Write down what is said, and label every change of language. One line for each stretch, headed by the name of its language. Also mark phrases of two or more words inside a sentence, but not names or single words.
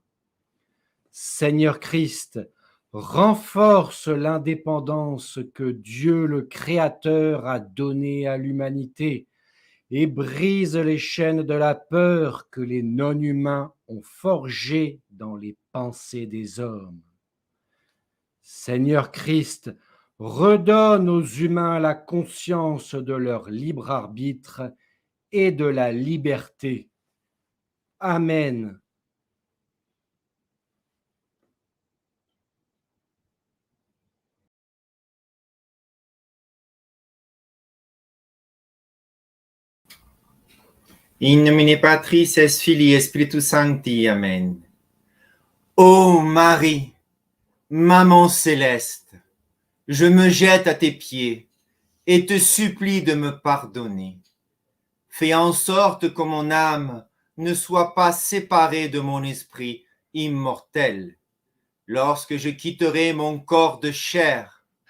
French: Seigneur Christ, renforce l'indépendance que Dieu le Créateur a donnée à l'humanité et brise les chaînes de la peur que les non-humains ont forgées dans les pensées des hommes. Seigneur Christ, redonne aux humains la conscience de leur libre arbitre et de la liberté. Amen.
Latin: In nomine Patris et Filii et Spiritus Sancti. Amen.
French: Ô Marie, Maman céleste, je me jette à tes pieds et te supplie de me pardonner. Fais en sorte que mon âme ne soit pas séparée de mon esprit immortel lorsque je quitterai mon corps de chair.